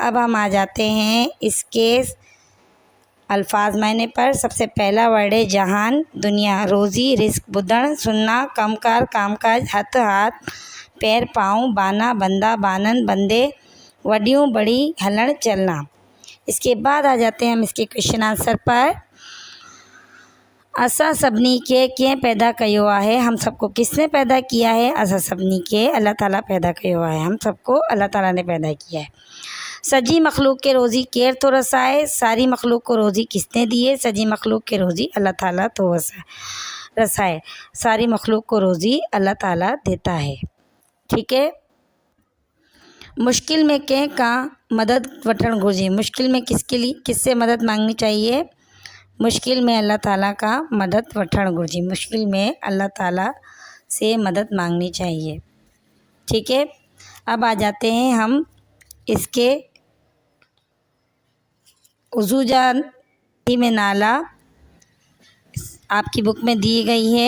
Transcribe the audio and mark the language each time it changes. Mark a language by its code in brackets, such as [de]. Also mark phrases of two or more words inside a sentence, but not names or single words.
[hi] अब हम आ जाते हैं इसके अल्फाज मायने पर। सबसे पहला वर्ड है जहान, दुनिया, रोज़ी, रिस्क, बुधण, सुनना, कमकार, कामकाज, हथ हाथ, पैर पाँव, बाना बंदा, बानन बंदे, वड्डियों बड़ी, हलण चलना। इसके बाद आ जाते हैं हम इसके [en] question answer [hi] पर। [sd] असा सभिनी के कीअं पैदा कयो आहे, [hi] हम सबको किसने पैदा किया है। [sd] असा सभिनी के अल्लाह ताला पैदा कयो आहे, [hi] हम सबको अल्लाह ताला ने पैदा किया है। [sd] सजी मखलूक के रोज़ी केर तो रसाए, [hi] सारी मखलूक को रोज़ी किसने दी है। [sd] सजी मखलूक के रोज़ी अल्लाह ताला तो रसाए, [hi] सारी मखलूक को रोज़ी अल्लाह ताला देता है। ठीक है, [sd] मुश्किल में कंहिं का मदद वठणु घुरिजे। [hi] मुश्किल में किससे मदद मांगनी चाहिए। [sd] मुश्किल में अल्लाह ताला का मदद वठणु घुरिजे। [hi] मुश्किल में अल्लाह ताला से मदद मांगनी चाहिए। ठीक है, अब आ जाते हैं हम इसके उज़ू जान में नाला आपकी बुक में दी गई है।